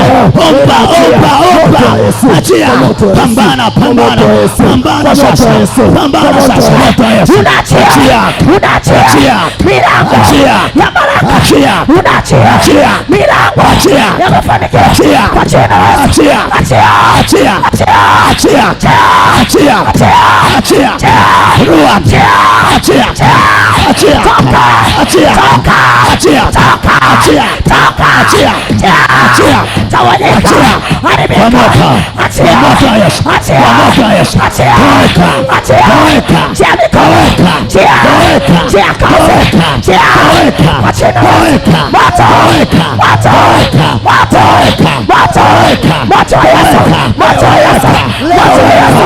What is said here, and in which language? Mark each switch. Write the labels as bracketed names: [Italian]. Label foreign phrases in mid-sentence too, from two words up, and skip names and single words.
[Swahili] Omba, omba, omba, achia. Pambana, pambana, pambana sasa, pambana sasa. Unaachia, unaachia milango ya baraka, achia, unaachia, achia milango, achia ya mafanikio, achia kwa jina la Yesu, achia, achia, achia, achia, achia, achia, rua, achia, achia, achia, achia, achia, achia, achia, achia, tawanyika, haribika, achia, moto wa Yesu, achia, moto wa Yesu, achia, achia, achia mikono, achia, achia kazi, achia, achia moto, moto, moto, moto, moto wa Yesu, moto wa Yesu, moto wa Yesu.